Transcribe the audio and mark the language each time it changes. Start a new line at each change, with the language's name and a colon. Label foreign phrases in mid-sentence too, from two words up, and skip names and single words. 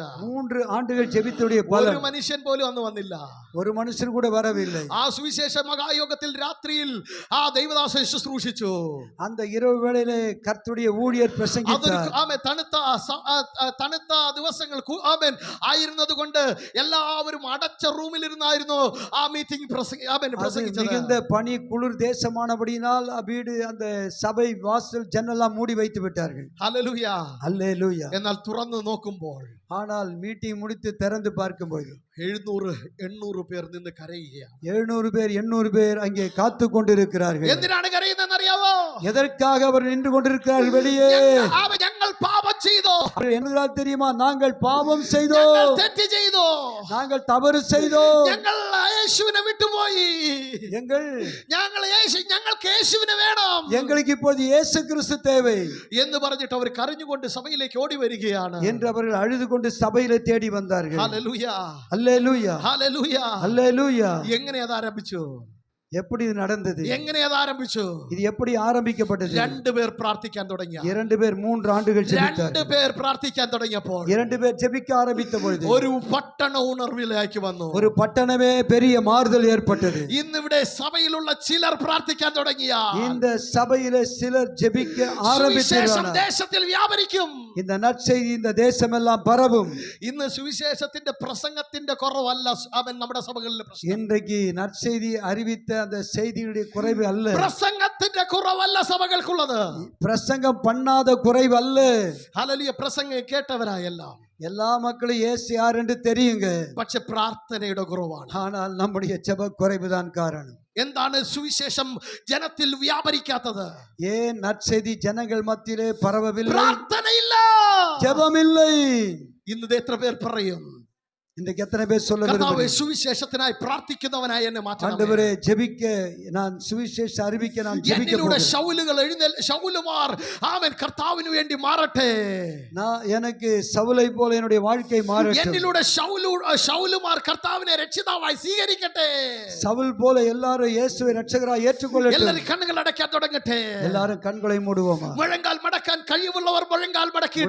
Tamil: 3 ആണ്ടുகள் ஜெபித்ததுடைய
Malayalam: ഒരു
Tamil: பலன்.
Malayalam: മനുഷ്യൻ പോലും അന്ന് വന്നില്ല.
Tamil: ஒரு மனுஷன் கூட வரவில்லை.
Malayalam: ആ സുവിശേഷ മഹായോഗത്തിൽ രാത്രിയിൽ ആ ദൈവദാസൻ ശുശ്രൂഷിച്ചു.
Tamil: அந்த இரவு வேளையிலே கர்த்தருடைய ஊழியர் பிரசங்கித்தார்.
Malayalam: തണുത്ത ദിവസങ്ങൾ ആമേൻ ആയിരുന്നത് കൊണ്ട് എല്ലാവരും അടച്ച റൂമിലിരുന്നായിരുന്നു ആ മീറ്റിംഗ് പ്രസംഗിച്ചത്.
Tamil: மிகுந்த பனி குளிர் தேசமானபடியினால் வீடு அந்த சபை வாசல் ஜன்னல் எல்லாம் மூடி வைத்து விட்டார்கள்.
Malayalam: ഹല്ലേലൂയ.
Tamil: அல்லேலூயா.
Malayalam: എന്നാൽ തുറന്നു നോക്കുമ്പോൾ
Tamil: ஆனால் மீட்டிங் முடித்து திறந்து பார்க்கும்போது
Malayalam: 700-800 പേർ നിന്ന് കരയുകയാണ്.
Tamil: 700 பேர் 800 பேர் அங்கே காத்து கொண்டிருக்கிறார்கள்.
Malayalam: എന്തിനാണ് കരയുന്നതെന്ന് അറിയാവോ?
Tamil: எதற்காக அவர் நின்று கொண்டிருக்கிறார்கள் வெளியே?
Malayalam: ഞങ്ങൾ പാപം ചെയ്തു.
Tamil: என்னதால் தெரியுமா? நாங்கள் பாவம் செய்தோம்,
Malayalam: ഞങ്ങൾ തെറ്റ് ചെയ്തു,
Tamil: நாங்கள் தவறு செய்தோம்,
Malayalam: ഞങ്ങൾ യേശുവിനെ വിട്ടുപോയി, ഞങ്ങൾക്ക് യേശുവിനെ വേണം,
Tamil: எங்களுக்கு இப்போது இயேசு கிறிஸ்து தேவை
Malayalam: എന്ന് പറഞ്ഞിട്ട് അവർ കരഞ്ഞുകൊണ്ട് സഭയിലേക്ക് ഓടി വരികയാണ്
Tamil: என்று அவர்கள் அழுது கொண்டு சபையிலே தேடி வந்தார்கள்.
Malayalam: ഹല്ലേലൂയ,
Tamil: அல்லேலூயா,
Malayalam: ഹല്ലേലൂയ.
Tamil: அல்லேலூயா.
Malayalam: എങ്ങനെ അത് ആരംഭിച്ചു?
Tamil: எப்படி இது நடந்தது?
Malayalam: എങ്ങനെ അത് ആരംഭിച്ചു?
Tamil: இது எப்படி ആരംഭിக்கப்பட்டது?
Malayalam: 2 പേർ പ്രാർത്ഥിക്കാൻ തുടങ്ങി.
Tamil: 2 பேர் 3 ആണ്ടുകൾ ജെபித்தார்கள்.
Malayalam: 2 പേർ പ്രാർത്ഥിക്കാൻ തുടങ്ങിയപ്പോൾ
Tamil: 2 பேர் ஜெபிக்க ஆரம்பித்த பொழுது
Malayalam: ഒരു പട്ടണ ഉണർവിലേക്ക് വന്നു.
Tamil: ஒரு பட்டணமே பெரிய மாறுதல் ஏற்பட்டது.
Malayalam: ഇന്നിവിടെ സഭയിലുള്ള ചിലർ പ്രാർത്ഥിക്കാൻ തുടങ്ങിയ
Tamil: இந்த சபையிலே சிலர் ஜெபிக்க ஆரம்பித்தார்கள்.
Malayalam: ദേശത്തിൽ വ്യാപരിക്കും.
Tamil: இந்த நற்செய்தி இந்த தேசமெல்லாம் பரவும்.
Malayalam: ഇന്ന് സുവിശേഷത്തിന്റെ പ്രസംഗത്തിന്റെ കുറവല്ല അവൻ നമ്മുടെ സഭകളിലെ പ്രശ്നം.
Tamil: இன்றைக்கு நற்செய்தி அறிவித்த அந்த செய்தியுடைய குறைவு அல்ல,
Malayalam: പ്രസംഗത്തിന്റെ കുറവല്ല സഭകൾക്കുള്ളത്,
Tamil: பிரசங்கம் பண்ணாத குறைவு அல்ல.
Malayalam: ഹല്ലേലൂയ. പ്രസംഗം കേട്ടവരായെല്ലാം
Tamil: எல்லா மக்களும் இயேசு யார் என்று தெரியுங்க,
Malayalam: പക്ഷെ പ്രാർത്ഥനയുടെ കുറവാണ്.
Tamil: ஆனால் நம்முடைய ஜெப குறைவுதான் காரணம்.
Malayalam: എന്താണ് സുവിശേഷം ജനത്തിൽ വ്യാപരിക്കാത്തത്?
Tamil: ஏன் நற்செய்தி ஜனங்கள் மத்தியிலே பரவவில்லை?
Malayalam: പ്രാർത്ഥനയില്ല,
Tamil: ஜெபமில்லை.
Malayalam: ഇന്ന് എത്ര പേർ പറയും,
Tamil: இன்றைக்கு எத்தனை பேர் சொல்ல
Malayalam: കർത്താവേ സുവിശേഷത്തിനായി പ്രാർത്ഥിക്കുന്നവനായി എന്നെ മാറ്റണമേ.
Tamil: ஆண்டவரே ஜெபிக்க நான் சுவிசேஷ அறிவிக்க நான் ஜெபிக்க
Malayalam: എന്നിലൂടെ
Tamil: போகிறேன்.
Malayalam: ശൗലുമാർ ആമേൻ കർത്താവിന് വേണ്ടി മാറട്ടെ.
Tamil: நான் எனக்கு சவுலை போல என்னுடைய வாழ்க்கை மாறட்டும்.
Malayalam: എന്നിലൂടെ ശൗലുമാർ കർത്താവിനെ രക്ഷിതാവായി സ്വീകരിക്കട്ടെ.
Tamil: சவுல் போல எல்லாரும் இயேசுவை ரட்சகராய் ஏற்றுக்கொள்ளட்டும்.
Malayalam: എല്ലാവരും കണ്ണുകൾ അടയ്ക്കാൻ തുടങ്ങട്ടെ.
Tamil: எல்லாரும் கண்களை மூடுவோமா?
Malayalam: മുഴങ്കാൽ മടക്കാൻ കഴിവുള്ളവർ മുഴങ്കാൽ മടക്കിയിട്ട്